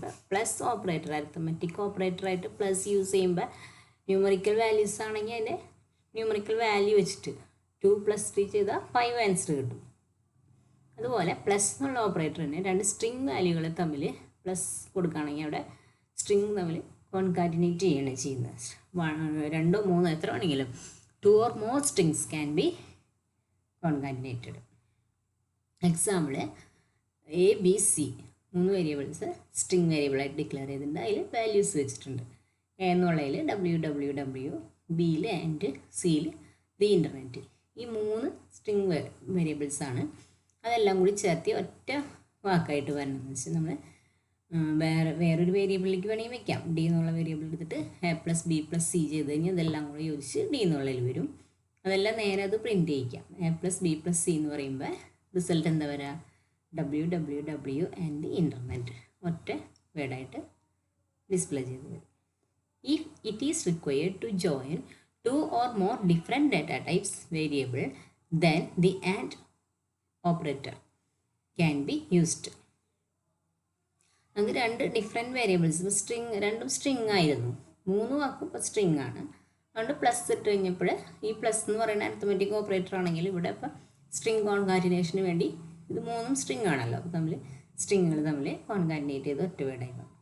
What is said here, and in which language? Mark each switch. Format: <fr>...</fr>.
<ml>Plus operator arithmetic ഓപ്പറേറ്ററായിട്ട് plus use ചെയ്യുമ്പോൾ numerical values ആണെങ്കിൽ അതിൻ്റെ ന്യൂമറിക്കൽ വാല്യൂ വെച്ചിട്ട് 2 + 3 ചെയ്താൽ 5 ആൻസർ കിട്ടും. അതുപോലെ പ്ലസ് എന്നുള്ള ഓപ്പറേറ്ററിന് രണ്ട് സ്ട്രിംഗ് വാല്യൂകൾ തമ്മിൽ പ്ലസ് കൊടുക്കുകയാണെങ്കിൽ അവിടെ സ്ട്രിംഗ് തമ്മിൽ കോൺകാറ്റിനേറ്റ് ചെയ്യാണ് ചെയ്യുന്നത്.</ml> <en>2 3</en> <ml>എത്ര വേണമെങ്കിലും</ml> <en>2 or more strings can be concatenated.</en> <ml>Example ABC 3 variables string വേരിയബിളായിട്ട് declare ചെയ്തിട്ടുണ്ട്. അതിൽ വാല്യൂസ് വെച്ചിട്ടുണ്ട്. A എന്നുള്ളതിൽ www, Bയിൽ ആൻഡ് Cയിൽ ദി ഇൻ്റർനെറ്റ്. ഈ 3 സ്ട്രിംഗ് വേരിയബിൾസാണ്. അതെല്ലാം കൂടി ചേർത്തി ഒറ്റ വാക്കായിട്ട് വരണമെന്ന് വെച്ചാൽ നമ്മൾ വേറൊരു വേരിയബിളിലേക്ക് വേണമെങ്കിൽ വെക്കാം. D എന്നുള്ള വേരിയബിൾ എടുത്തിട്ട് A + B + C ചെയ്ത് കഴിഞ്ഞാൽ അതെല്ലാം കൂടി യോജിച്ച് D എന്നുള്ളതിൽ വരും. അതെല്ലാം നേരെ അത് പ്രിൻറ്റ് ചെയ്യിക്കാം. A + B + C എന്ന് പറയുമ്പോൾ റിസൾട്ട് എന്താ വരിക? www ആൻഡ് ഇൻ്റർനെറ്റ് ഒറ്റ വേർഡായിട്ട് ഡിസ്പ്ലേ ചെയ്ത് വരും.</ml> <en>If it is required to join 2 or more different data types variable, then the AND operator can be used.</en> <ml>നമുക്ക് 2 ഡിഫറെൻറ്റ് വേരിയബിൾസ് രണ്ടും സ്ട്രിങ് ആയിരുന്നു. 3 വാക്കും ഇപ്പോൾ സ്ട്രിങ് ആണ്. അതുകൊണ്ട് പ്ലസ് ഇട്ട് കഴിഞ്ഞപ്പോൾ ഈ പ്ലസ് എന്ന് പറയുന്ന അരിത്തമെറ്റിക് ഓപ്പറേറ്റർ ആണെങ്കിൽ ഇവിടെ ഇപ്പോൾ സ്ട്രിങ് കോൺകാറ്റിനേഷന് വേണ്ടി ഇത് 3ഉം സ്ട്രിങ് ആണല്ലോ. അപ്പോൾ തമ്മിൽ സ്ട്രിങ്ങുകൾ തമ്മിൽ കോൺകാറ്റിനേറ്റ് ചെയ്ത് ഒറ്റ വേർഡായി മാറും.</ml>